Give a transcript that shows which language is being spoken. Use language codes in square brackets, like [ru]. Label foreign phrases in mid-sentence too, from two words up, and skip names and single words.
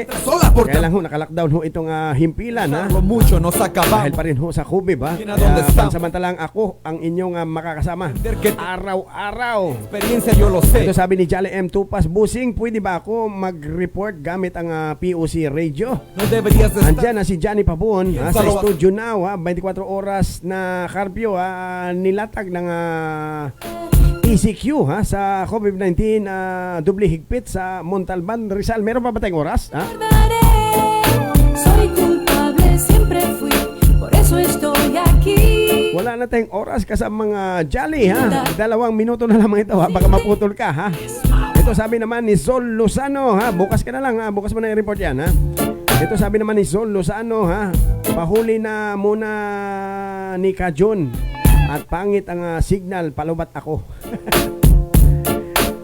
[es] Sola porque [tl] Kaya lang ho, nakalockdown ho itong himpilan, ha? [es] lo mucho nos [tl] Dahil [es] acabamos. [tl] pa rin ho sa COVID, ha? Yun na [es] donde estamos. [tl] Pansamantalang ako ang inyong makakasama araw-araw. [es] Experiencia yo lo sé. [tl] Ito sabi ni Jolly M. Tupas, Busing, pwede ba ako mag-report gamit ang POC radio? [es] No deberías de estar. [tl] Andyan na si Johnny Pabon, Yes, sa salamat. [en] studio now, [tl] 24 oras na curfew, nilatag ng ECQ, ha, sa COVID-19, doble higpit sa Montalban, Rizal. Meron pa ba tayong oras? Ha? [es] Recordaré. Soy culpable, siempre fui. Por eso estoy aquí. [tl] Wala na tayong oras kasama mga Jolly, ha? 2 minuto na lamang ito, ha? Baka maputol ka, ha? Ito sabi naman ni Sol Lozano, ha? Bukas ka na lang, ha? Bukas mo na i-report yan, ha? Ito sabi naman ni Sol Lozano, ha? Pahuli na muna ni Kajon at pangit ang signal, palubat ako.